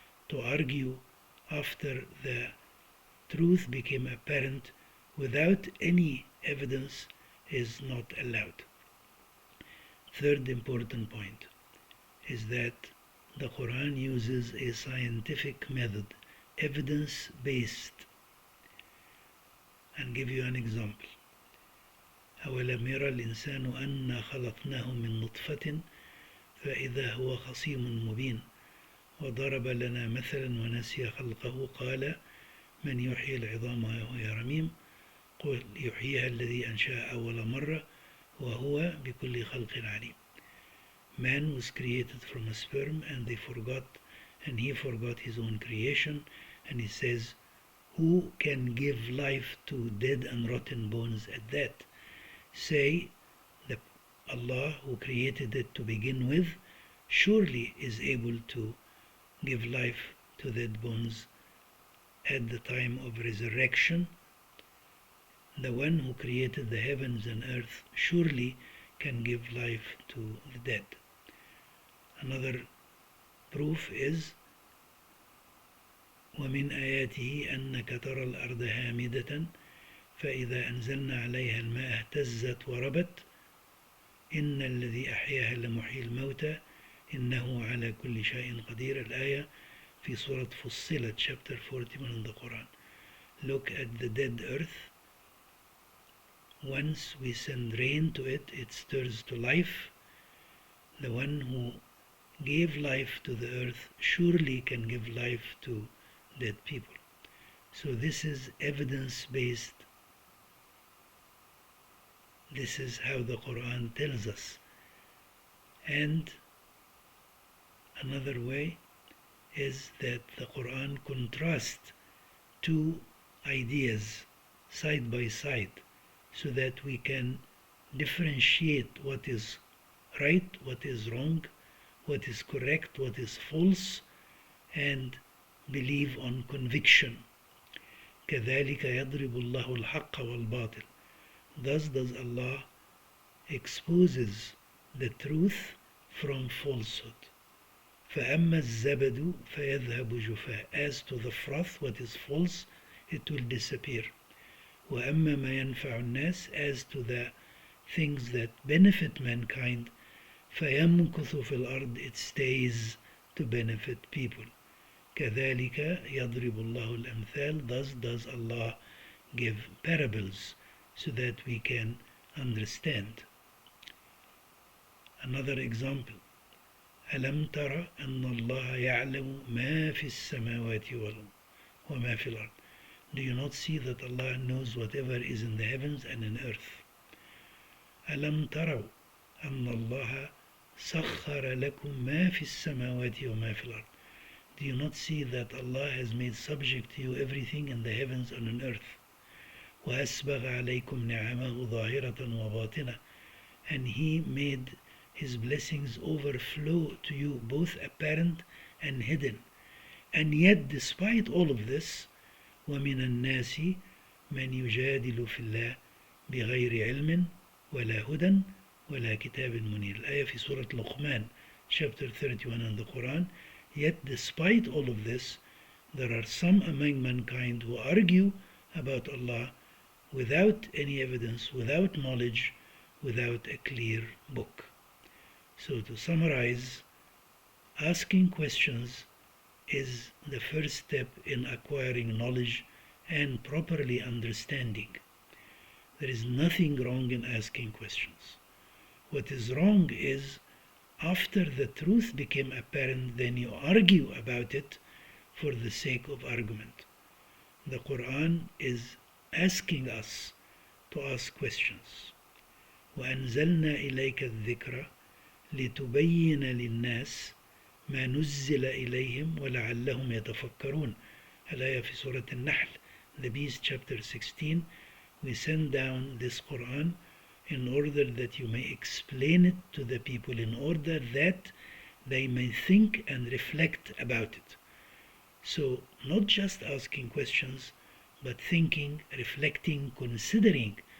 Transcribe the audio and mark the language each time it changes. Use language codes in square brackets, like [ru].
[en] To argue after the truth became apparent without any evidence is not allowed. Third important point is that the Quran uses a scientific method, evidence-based. And give you an example. [ar] أَوَلَمْ يَرَ الْإِنسَانُ أَنَّا خَلَقْنَاهُ مِنْ نُطْفَةٍ فَإِذَا هُوَ خَصِيمٌ مُبِينٌ وضرب لنا مثلا ونسي خلقه قال من يحيي العظام وهي رميم قل يحييها الذي أنشأها أول مرة وهو بكل خلق عليم. [en] Man was created from a sperm and he forgot his own creation, and he says, who can give life to dead and rotten bones at that? Say that Allah, who created it to begin with, surely is able to give life to dead bones at the time of resurrection. The one who created the heavens and earth surely can give life to the dead. Another proof is [ar] وَمِنْ آيَاتِهِ أَنَّكَ تَرَى الْأَرْضَ هَامِدَةً فَإِذَا أَنزَلْنَا عَلَيْهَا الماء اهتزت وربت إِنَّ الَّذِي أَحْيَاهَا لَمُحْيِي الْمَوْتَى إِنَّهُ عَلَى كُلِّ شَيْءٍ قَدِيرٌ. الآية في سورة فصلت, [en] chapter 41 in the Quran. Look at the dead earth. Once we send rain to it, it stirs to life. The one who gave life to the earth surely can give life to dead people. So this is evidence-based. This is how the Quran tells us. And another way is that the Quran contrasts two ideas side by side so that we can differentiate what is right, what is wrong, what is correct, what is false, and believe on conviction. [ar] كذلك يضرب الله الحق والباطل. [en] Thus does Allah exposes the truth from falsehood. [ar] فأما الزبد فيذهب جفاء. [en] As to the froth, what is false, it will disappear. [ar] وأما ما ينفع الناس. [en] As to the things that benefit mankind, [ar] فيمكث في الأرض. [en] It stays to benefit people. [ar] كذلك يضرب الله الأمثال. [en] Thus does Allah give parables so that we can understand. Another example. [ar] ألم تر أن الله يعلم ما في السماوات وما في الأرض. [en] Do you not see that Allah knows whatever is in the heavens and in earth? [ar] ألم تروا أن الله سخر لكم ما في السماوات وما في الأرض. [en] Do you not see that Allah has made subject to you everything in the heavens and on earth? [ar] وأسبغ عليكم نعمه ظاهرة وباطنة. [en] And He made His blessings overflow to you, both apparent and hidden. And yet, despite all of this, [ar] وَمِنَ النَّاسِ مَنْ يُجَادِلُ فِي اللَّهِ بِغَيْرِ عِلْمٍ وَلَا هُدًى وَلَا كِتَابٍ مُنِيرٍ. الآية في سورة [en] Luqman, chapter 31 in the Quran. Yet, despite all of this, there are some among mankind who argue about Allah without any evidence, without knowledge, without a clear book. So to summarize, asking questions is the first step in acquiring knowledge and properly understanding. There is nothing wrong in asking questions. What is wrong is after the truth became apparent, then you argue about it for the sake of argument. The Quran is asking us to ask questions. [ar] وأنزلنا إليك الذكر لتبين للناس ما نزل إليهم ولعلهم يتفكرون. الآية في سورة النحل, [en] the Beast chapter 16. We send down this Quran in order that you may explain it to the people, in order that they may think and reflect about it. So not just asking questions, but thinking, reflecting, considering.